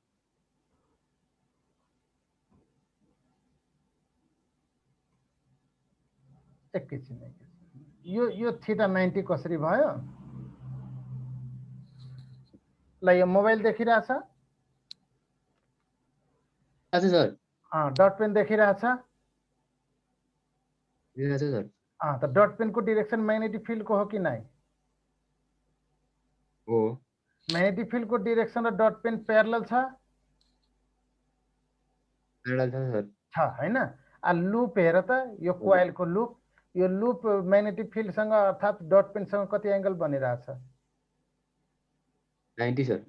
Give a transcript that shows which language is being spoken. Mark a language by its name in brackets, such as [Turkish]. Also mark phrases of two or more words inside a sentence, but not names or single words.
[Nepali] एकैछिन यो थीटा 90 कसरी भयो ल यो मोबाइल देखिरहेछ अच्छा सर [English] dot pen [Nepali] देखिरहेछ सर त [English] dot pen [Nepali] को [English] direction magnetic field [Nepali] को हो कि नहीं हो [English] magnetic field [Nepali] को डाइरेक्सन र [English] dot pen parallel [Nepali] छ सर हैन आ लूप हेर त यो कोइल को लूप यो [English] loop magnetic field [Nepali] सँग अर्थात [English] dot pen [Nepali] सँग कति एंगल बनिरहेछ 90 सर